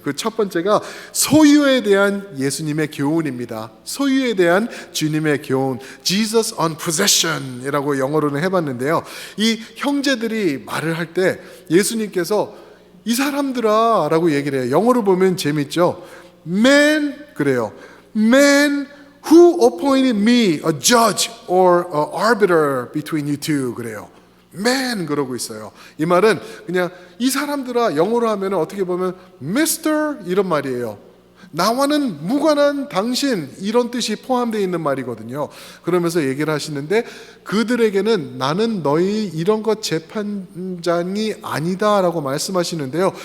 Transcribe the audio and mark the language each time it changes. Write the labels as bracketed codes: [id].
[ko] 그 첫 번째가 소유에 대한 예수님의 교훈입니다. 소유에 대한 주님의 교훈, [en] Jesus on possession [ko] 이라고 영어로는 해봤는데요. 이 형제들이 말을 할 때 예수님께서 이 사람들아 라고 얘기를 해요. 영어로 보면 재밌죠. Man, 그래요. [en] Man who appointed me a judge or an arbiter between you two, [ko] 그래요. Man 그러고 있어요. 이 말은 그냥 이 사람들아, 영어로 하면 어떻게 보면 Mr. 이런 말이에요. 나와는 무관한 당신, 이런 뜻이 포함되어 있는 말이거든요. 그러면서 얘기를 하시는데 그들에게는 나는 너희 이런 것 재판장이 아니다 라고 말씀하시는데요.